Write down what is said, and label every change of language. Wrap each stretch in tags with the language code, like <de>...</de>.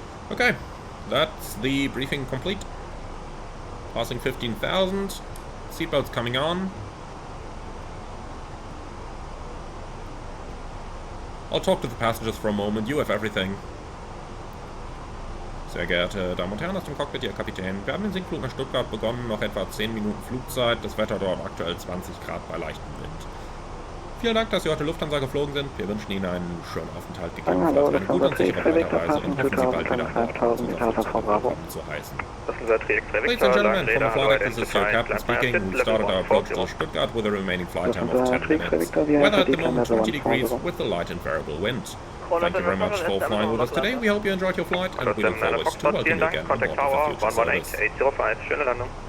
<en>Okay, that's the briefing complete. Passing 15,000. Seatbelts coming on. I'll talk to the passengers for a moment. You have everything.</en> <de>Sehr geehrte Damen und Herren aus dem Cockpit, Ihr Kapitän. Wir haben den Sinkflug nach Stuttgart begonnen, noch etwa 10 Minuten Flugzeit. Das Wetter dort aktuell 20 Grad bei leichtem Wind. Vielen Dank, dass Sie heute Lufthansa geflogen sind. Wir wünschen Ihnen einen schönen Aufenthalt, gegebenenfalls eine gute und sichere Weiterreise und hoffen, Sie bald wieder an Bord haben, willkommen zu heißen.</de> <en>Ladies and gentlemen, from the flight deck, this is your captain speaking. We started our approach to Stuttgart with a remaining flight time of 10 minutes. Weather at the moment 20 degrees with a light and variable wind. Thank you very much for flying with us today. We hope you enjoyed your flight and we look forward to welcoming you again on board of the future service.</en>